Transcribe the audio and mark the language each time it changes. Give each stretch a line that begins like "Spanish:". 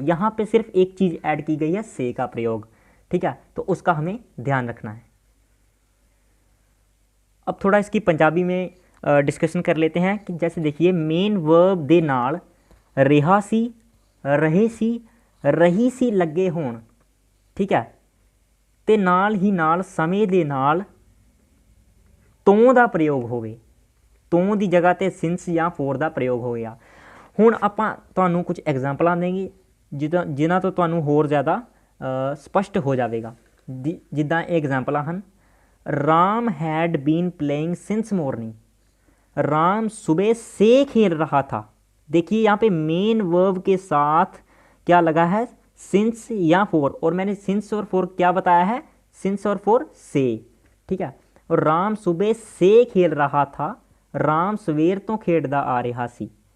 Hindi: यहां पे सिर्फ एक चीज़ ऐड की गई है, से का प्रयोग। ठीक है, तो उसका हमें ध्यान रखना है। अब थोड़ा इसकी पंजाबी में डिस्कशन कर लेते हैं कि जैसे देखिए, मेन वर्ब
Punjabi: दे नाल रिहा सी, रहे सी, रही सी लगे होण।
Hindi: ठीक है,
Punjabi: ਤੇ ਨਾਲ ਹੀ ਨਾਲ ਸਮੇਂ ਦੇ ਨਾਲ ਤੋਂ ਦਾ ਪ੍ਰਯੋਗ ਹੋਵੇ। ਤੋਂ ਦੀ ਜਗ੍ਹਾ ਤੇ ਸਿੰਸ ਜਾਂ ਫੋਰ ਦਾ ਪ੍ਰਯੋਗ ਹੋ ਗਿਆ। ਹੁਣ ਆਪਾਂ ਤੁਹਾਨੂੰ ਕੁਝ ਐਗਜ਼ਾਮਪਲਾਂ ਦੇਂਗੇ ਜਿਨ੍ਹਾਂ ਤੋਂ ਤੁਹਾਨੂੰ ਹੋਰ ਜ਼ਿਆਦਾ ਸਪਸ਼ਟ ਹੋ ਜਾਵੇਗਾ। ਜਿੱਦਾਂ ਇਹ ਐਗਜ਼ਾਮਪਲਾਂ ਹਨ।
English: Ram had been playing since morning.
Hindi: राम सुबह से खेल रहा था। देखिए यहाँ पे मेन वर्ब के साथ क्या लगा है, सिंस या फॉर, और मैंने सिंस और फॉर क्या बताया है, सिंस और फॉर से, ठीक है। और राम सुबह से खेल रहा था,
Punjabi: राम सवेर तो खेलदा आ रहा सी।